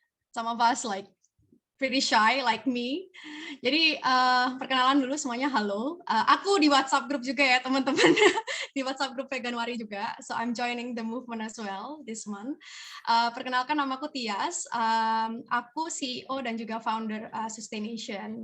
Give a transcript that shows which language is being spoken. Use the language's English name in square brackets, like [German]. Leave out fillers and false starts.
[English] Some of us like pretty shy like me. [Indonesian] Jadi perkenalan dulu semuanya, halo. Aku di WhatsApp group juga ya teman-teman, di WhatsApp group Veganuary juga. [English] So I'm joining the movement as well this month. [Indonesian] Perkenalkan, namaku Tias. Aku CEO dan juga founder Sustaination.